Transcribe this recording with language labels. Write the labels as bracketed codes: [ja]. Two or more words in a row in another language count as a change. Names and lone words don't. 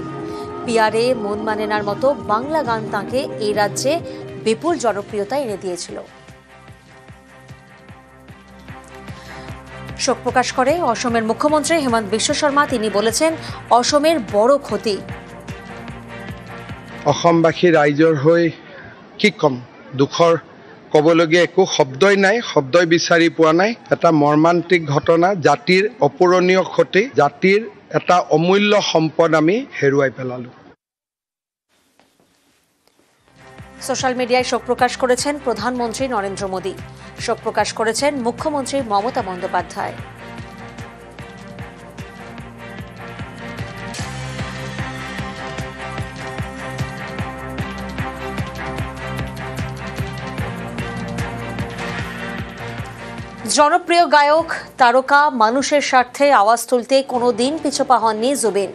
[bn] পিয়ারে, মন মানে নার মতো বাংলা গান তাঁকে এই রাজ্যে বিপুল জনপ্রিয়তা এনে দিয়েছিল। শোক প্রকাশ করে অসমের মুখ্যমন্ত্রী হেমন্ত বিশ্ব শর্মা। তিনি বলেছেন, অসমের বড় ক্ষতি। [as] অসমবাসী ৰাইজৰ হৈ কি কম, দুখৰ ক'বলগীয়া একো শব্দই নাই, শব্দই বিচাৰি পোৱা নাই। এটা মৰ্মান্তিক ঘটনা, জাতিৰ অপূৰণীয় ক্ষতি, জাতিৰ এটা অমূল্য সম্পদ আমি হেৰুৱাই পেলালো। [bn] সোশ্যাল মিডিয়ায় শোক প্রকাশ করেছেন প্রধানমন্ত্রী নরেন্দ্র মোদী। শোক প্রকাশ করেছেন মুখ্যমন্ত্রী মমতা বন্দ্যোপাধ্যায়। জনপ্রিয় গায়ক, তারকা, মানুষের স্বার্থে আওয়াজ তুলতে কোনোদিন পিছপা হননি জুবিন।